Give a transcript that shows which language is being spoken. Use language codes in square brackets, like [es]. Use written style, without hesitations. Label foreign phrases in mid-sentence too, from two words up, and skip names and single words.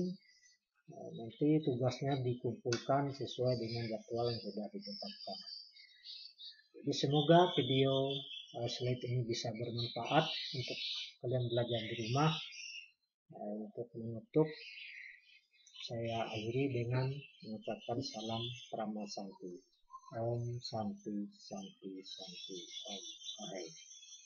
[id] Nanti tugasnya dikumpulkan sesuai dengan jadwal yang sudah ditetapkan. Jadi semoga video slide ini bisa bermanfaat untuk kalian belajar di rumah. Untuk menutup, saya akhiri dengan mengucapkan salam Prama Santi. [sa] Om Santi Santi Santi Om. Hai.